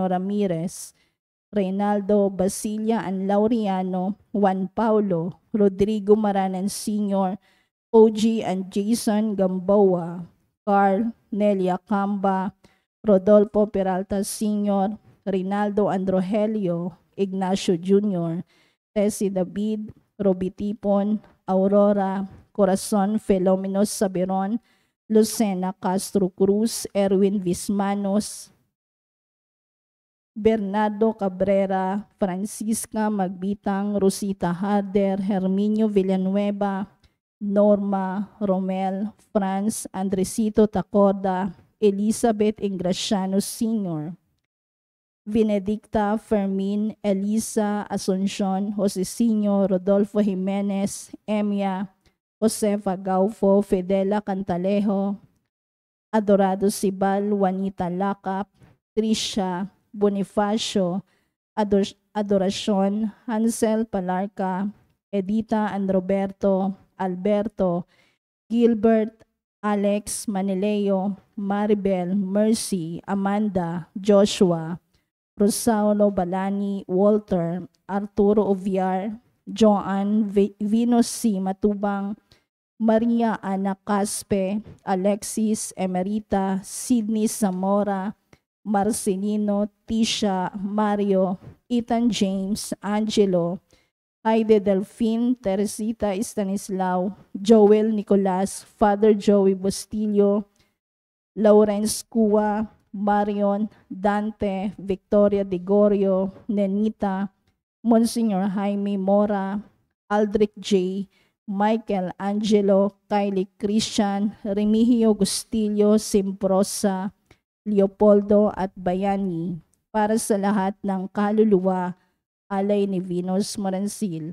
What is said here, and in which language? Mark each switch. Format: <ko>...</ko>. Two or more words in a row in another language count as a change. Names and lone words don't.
<tl>Ramirez, Reynaldo Basilia and Laureano, Juan Paulo, Rodrigo Maranan Sr., OG and Jason Gamboa, Carl, Nelia Camba, Rodolfo Peralta Sr., Rinaldo Androgelio, Ignacio Jr., Tessie David, Roby Tipon, Aurora, Corazon Felomenos Saberon, Lucena Castro Cruz, Erwin Vismanos, Bernardo Cabrera, Francisca Magbitang, Rosita Harder, Herminio Villanueva, Norma, Romel, Franz, Andresito Tacorda, Elizabeth Ingraciano Sr., Benedicta Fermin, Elisa Asuncion, Jose Sr., Rodolfo Jimenez, Emia, Josefa Gaufo, Fidela Cantalejo, Adorado Sibal, Juanita Lacap, Trisha, Bonifacio, Adoracion, Hansel Palarca, Edita and Roberto, Alberto, Gilbert, Alex, Manileo, Maribel, Mercy, Amanda, Joshua, Rosauro Balani, Walter, Arturo Oviar, Joan Venus C. Matubang, Maria Ana Caspe, Alexis Emerita, Sidney Zamora, Marcelino, Tisha, Mario, Ethan James, Angelo, Aide Delphine, Teresita Stanislao, Joel Nicolas, Father Joey Bustillo, Lawrence Cua, Marion, Dante, Victoria De Gorio, Nenita, Monsignor Jaime Mora, Aldrich J., Michael Angelo, Kylie Christian, Remigio Gustillo, Simprosa, Leopoldo at Bayani, para sa lahat ng kaluluwa, alay ni Venus Morancil.</tl>